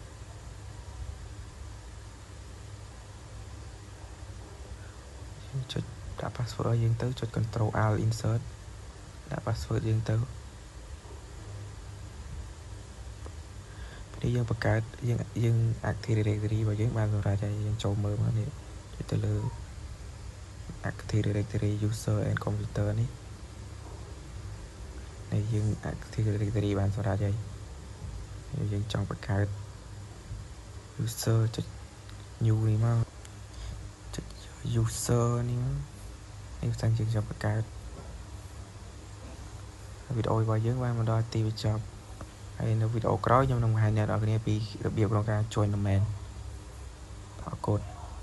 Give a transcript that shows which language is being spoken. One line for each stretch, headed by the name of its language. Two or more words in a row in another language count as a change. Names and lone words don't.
Khmer: យើងចុចដាក់ password ឲ្យយើងទៅចុច
English: control alt insert
Khmer: ដាក់ password យើងទៅនេះយើងបង្កើតយើង
English: Active Directory
Khmer: របស់យើងបានសម្រាប់ឲ្យយើងចូលមើលមកនេះចុចទៅលើ
English: Active Directory user and computer
Khmer: នេះ យើង
English: Active Directory
Khmer: បានសម្រាប់ឲ្យយើងចង់បង្កើត user ចុច new នេះមកចុច user នេះមកផ្សេងយើងចង់បង្កើតវីដេអូរបស់យើងបានមកដល់ទីបញ្ចប់ហើយនៅវីដេអូក្រោយខ្ញុំនឹងបង្ហាញអ្នកនរគ្នាពីរបៀបក្នុងការ
English: join domain
Khmer: អរគុណ